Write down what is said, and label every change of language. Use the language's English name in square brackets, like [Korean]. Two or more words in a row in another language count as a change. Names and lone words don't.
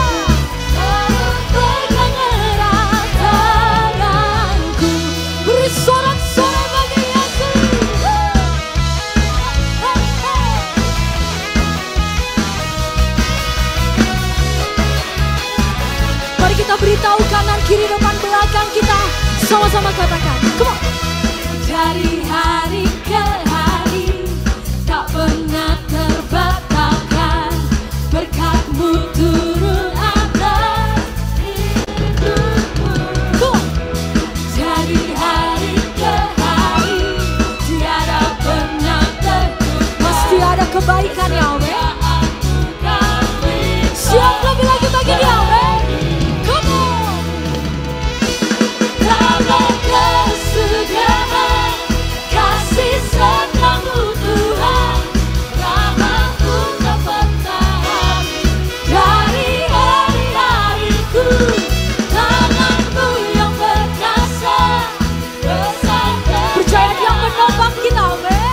[Indonesian] Pegang erat tanganku, beri sorak-sorai bagi Yesus. Mari kita beritahu kanan, kiri, depan, belakang kita. Sama-sama katakan, [English] come on. [Indonesian] Dari hari ke hari tak pernah terbatalkan, berkat-Mu turun atas hidupku. [English] Come on. [Indonesian] Dari hari ke hari tiada pernah tertunda, pasti ada kebaikan ya, amin. Siap lebih lagi bagi dia, amin. [English] Come on. [Indonesian] Tak berkesudahan kasih setiamu Tuhan, rahmat-Mu tak pernah habis. Dari hari-hariku tangan-Mu yang perkasa, besar percaya Dia menopang kita, amin.